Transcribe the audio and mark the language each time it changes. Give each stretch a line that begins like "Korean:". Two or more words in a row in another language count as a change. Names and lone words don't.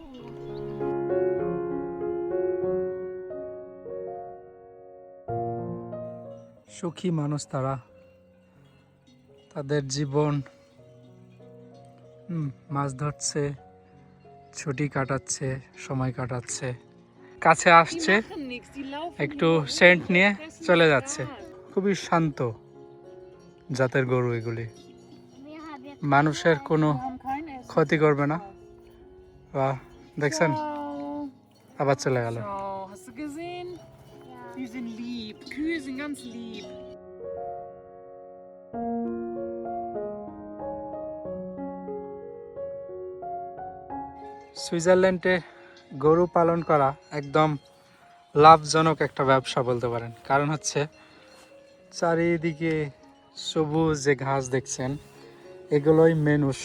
Bangla: সুখী মানুষ তারা, তাদের জীবন মাছ ধরছে, ছুটি কাটাচ্ছে, সময় কাটাচ্ছে, কাছে আসছে, একটু সেন্ট নিয়ে চলে যাচ্ছে। খুবই শান্ত জাতের গরু এগুলি, মানুষের কোনো ক্ষতি করবে না। বা দেখছেন আবার চলে গেল।
German: Hast du gesehen? Die sind lieb. Kühe sind ganz lieb.
Bangla: সুইজারল্যান্ডে গরু পালন করা একদম লাভজনক একটা ব্যবসা বলতে পারেন। কারণ হচ্ছে চারিদিকে সবুজ যে ঘাস দেখছেন, এগুলোই মেন উৎস।